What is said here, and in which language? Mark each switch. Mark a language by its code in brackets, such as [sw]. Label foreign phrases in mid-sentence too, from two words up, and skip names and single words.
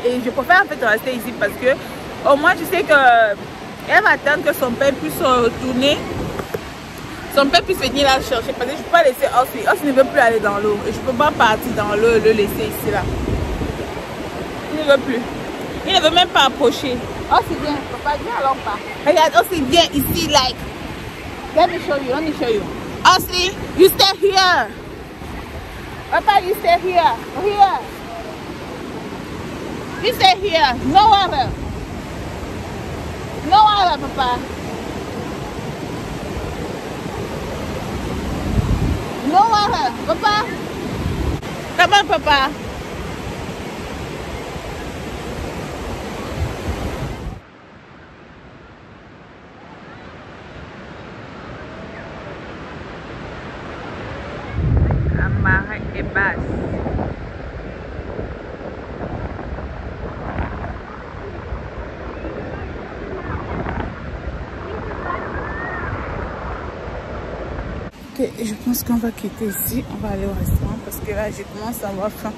[fr] Et je préfère en fait rester ici parce que au moins, je sais qu'elle va attendre que son père puisse retourner. Son père puisse venir la chercher parce que je ne peux pas laisser Osli. Osli ne veut plus aller dans l'eau. Et je ne peux pas partir dans l'eau et le laisser ici là. Il ne veut plus. Il ne veut même pas approcher. Osli, viens. Papa, viens alors pas. Regarde, Osli, viens ici. [en] Like. Let me show you. Osli, you stay here. Papa, you stay here. Here. You stay here. No water. No water, Papa. No water, Papa. Come on, Papa. [fr] La marée est basse. Je pense qu'on va quitter ici, on va aller au restaurant parce que là je commence à avoir faim.